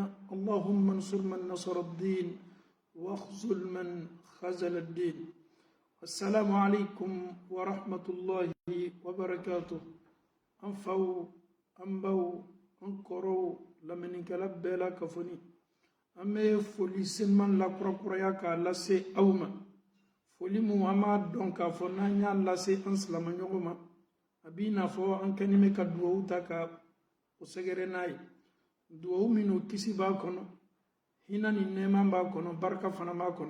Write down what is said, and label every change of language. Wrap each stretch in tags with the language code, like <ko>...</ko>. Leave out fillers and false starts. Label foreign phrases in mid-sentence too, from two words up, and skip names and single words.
<ar>اللهم انصر من نصر الدين، واخذل من خذل الدين. السلام عليكم ورحمة الله وبركاته. أنفو أنبو أنكرو لمن كلب بلا كفني.</ar> <bm>Ame foli senman la kura ka lase awma. Foli mu ama don ka fo na nya lase an silama ɲɔgɔn ma. A bi na fɔ an kɛnime ka duwawu ta ka o sɛgɛrɛ n'a ye. Duwawu minnu kisi b'a kɔnɔ, hinɛ ni nɛɛma b'a kɔnɔ, barika fana b'a kɔnɔ.</bm>